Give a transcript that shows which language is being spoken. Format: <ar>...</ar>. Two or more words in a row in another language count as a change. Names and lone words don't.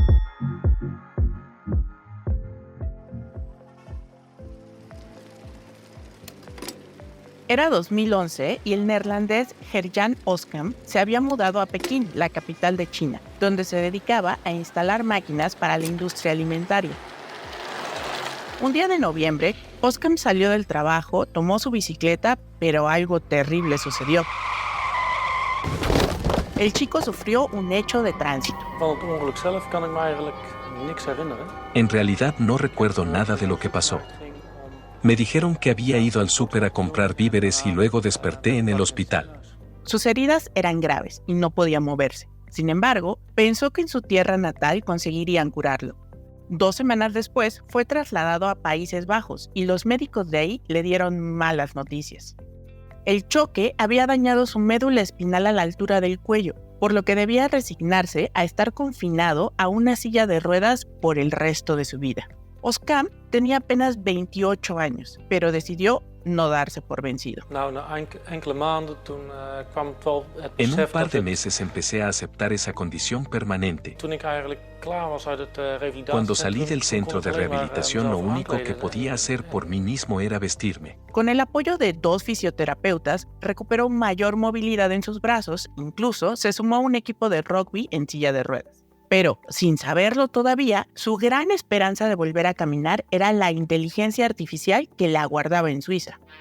<es>Era 2011 y el neerlandés Gert-Jan Oskam se había mudado a Pekín, la capital de China, donde se dedicaba a instalar máquinas para la industria alimentaria. Un día de noviembre, Oskam salió del trabajo, tomó su bicicleta, pero algo terrible sucedió. El chico sufrió un hecho de tránsito.</es> <nl>Van het ongeluk zelf kan ik me eigenlijk niks herinneren.</nl> <es>En realidad no recuerdo nada de lo que pasó. Me dijeron que había ido al súper a comprar víveres y luego desperté en el hospital. Sus heridas eran graves y no podía moverse. Sin embargo, pensó que en su tierra natal conseguirían curarlo. 2 semanas después, fue trasladado a Países Bajos y los médicos de ahí le dieron malas noticias. El choque había dañado su médula espinal a la altura del cuello, por lo que debía resignarse a estar confinado a una silla de ruedas por el resto de su vida. Oskam tenía apenas 28 años, pero decidió no darse por vencido.</es> <nl>Enkele maanden toen kwam het wel het</nl> <es>En un</es> <nl>besef</nl> <es>par</es> <nl>dat de het-</nl> <es>meses empecé a aceptar esa condición permanente.</es> <nl>Toen ik eigenlijk klaar was uit het revalidatiecentrum,</nl> <es>Cuando salí del</es> <nl>toen</nl> <es>centro</es> <nl>kon de ik alleen maar,</nl> <es>rehabilitación, lo</es> <nl>mezelf</nl> <es>único que</es> <nl>aankleden.</nl> <es>podía hacer por mí mismo era vestirme. Con el apoyo de 2 fisioterapeutas, recuperó mayor movilidad en sus brazos, incluso se sumó a un equipo de rugby en silla de ruedas. Pero, sin saberlo todavía, su gran esperanza de volver a caminar era la inteligencia artificial que la aguardaba en Suiza.</es>